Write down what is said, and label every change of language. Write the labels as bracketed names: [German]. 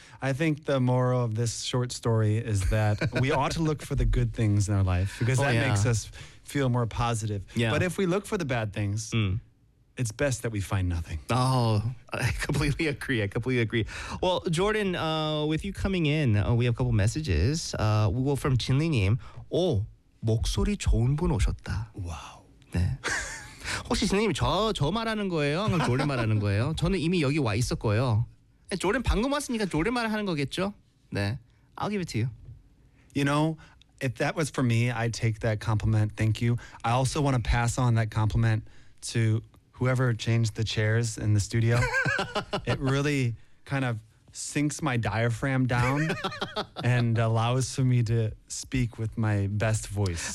[English] I think the moral of this short story is that we ought to look for the good things in our life because that makes us feel more positive. Yeah. But if we look for the bad things, it's best that we find nothing. Oh, I completely agree. Well, Jordan, with you coming in, we have a couple messages. We go from Jinli님. [Korean] Oh, 목소리 좋은 분 오셨다. [English] Wow. [Korean] 네. 혹시 Jinli님이 저 말하는 거예요? 아니면 Jordan 말하는 거예요? 저는 이미 여기 와 있었고요. Jordan 방금 왔으니까 Jordan 말을 하는 거겠죠? 네. [English] I'll give it to you. You know, if that was for me, I'd take that compliment. Thank you. I also want to pass on that compliment to... whoever changed the chairs in the studio, it really kind of sinks my diaphragm down and allows for me to speak with my best voice.